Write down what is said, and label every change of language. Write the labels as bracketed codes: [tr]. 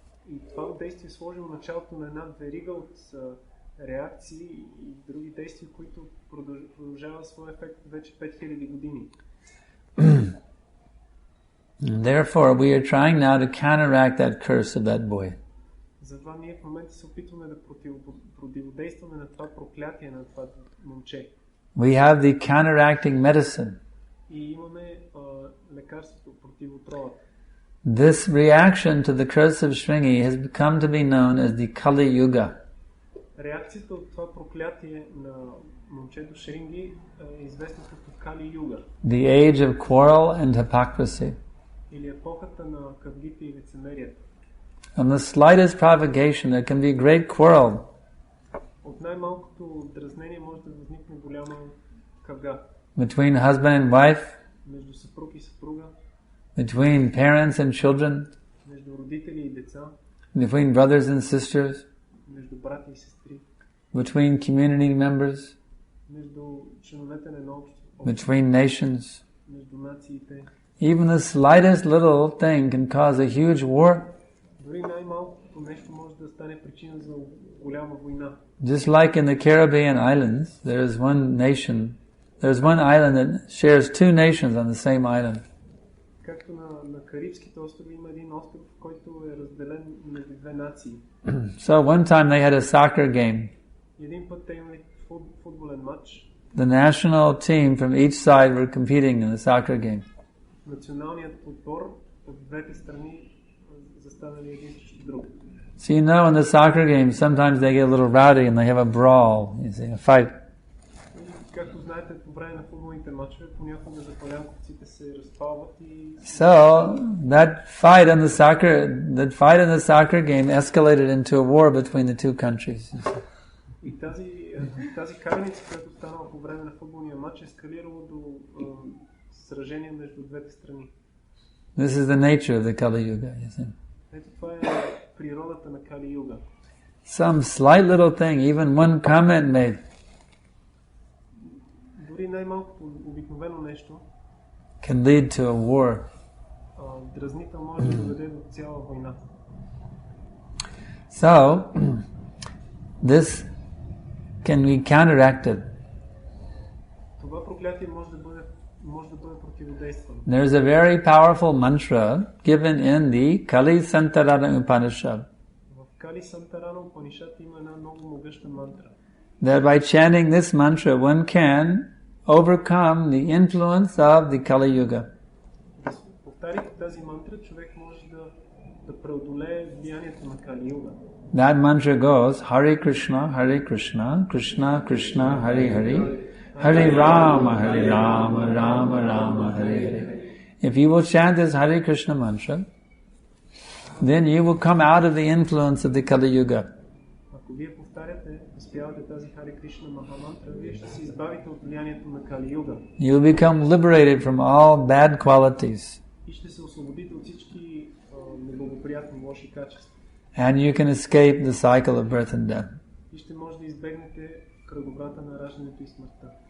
[bg] И това действие сложило началото на една верига от реакции и други действия, които продължава своя ефект вече 5000 години. [en] Therefore, we are trying now to counteract that curse of that boy. [bg] Затова ние в момента се опитваме да противодействаме на това проклятие на това момче. [en] We have the counteracting medicine. [bg] И имаме лекарството против отровата. [en] This reaction to the curse of Shringi has come to be known as the Kali Yuga. [bg] Реакцията от това проклятие на момчето Шринги е известна като Кали Юга. [en] The age of quarrel and hypocrisy. [bg] Или епохата на къвгите и лицемерието. [en] On the slightest provocation there can be great quarrel. [bg] От най-малкото дразнение може да възникне голяма къвга. [en] Between husband and wife. [bg] Между съпруг и съпруга. [en] Between parents and children. [bg] Между родители и деца. [en] Between brothers and sisters. [bg] Между брати и сестри. [en] Between community members. [bg] Между членовете на едно общество. [en] Between nations. [bg] Между нациите. [en] Even the slightest little thing can cause a huge war. [bg] Дори най-малкото нещо може да стане причина за голяма война. [en] Just like in the Caribbean islands, there is one island that shares two nations on the same island. [bg] Както на Карибските острови има един остров, който е разделен между две нации. [en] So one time they had a soccer game. [bg] Един път те имали футболен матч. [en] The national team from each side were competing in the soccer game. [bg] Националният отбор от двете страни застанали един срещу друг. [en] So you know in the soccer game sometimes they get a little rowdy and they have a brawl, you see, a fight. [bg] Както знаете, по време на футболните мачове понякога запалянковците се разпалват и [en] So that fight in the soccer game escalated into a war between the two countries. [bg] И тази караница, която станала по време на футболния матч, ескалирало до сражение между двете страни. [en] This is the nature of the Kali Yuga, you see. [bg] Ето това е природата на Кали Юга. [en] Some slight little thing, even one comment made, [bg] Дори най-малкото обикновено нещо, [en] can lead to a war. [bg] Дразнител може да доведе до цяла война. [en] So, this can be counteracted. [bg] Това проклятие може да бъде противодействано. [en] There is a very powerful mantra given in the Kali Santarana Upanishad. [bg] В Кали Сантарана Упанишад има една много могъща мантра. [en] That by chanting this mantra, one can overcome the influence of the Kali Yuga. [bg] Повтаряйки тази мантра, човек може да преодолее влиянието на Кали Юга. [en] That mantra goes, [sa] Hare Krishna, Krishna Krishna, Hare Hare, Hare Rama, Rama Rama, Hare Hare. [en] If you will chant this Hare Krishna mantra, then you will come out of the influence of the Kali Yuga. [bg] Ако вие повтаряте, успявате тази Харе Кришна Махамантра, вие ще се избавите от влиянието на Кали Юга. [en] You will become liberated from all bad qualities. [bg] И ще се освободите от всички неблагоприятни лоши качества. [en] And you can escape the cycle of birth and death. [bg] И ще може да избегнете кръговрата на раждането и смъртта.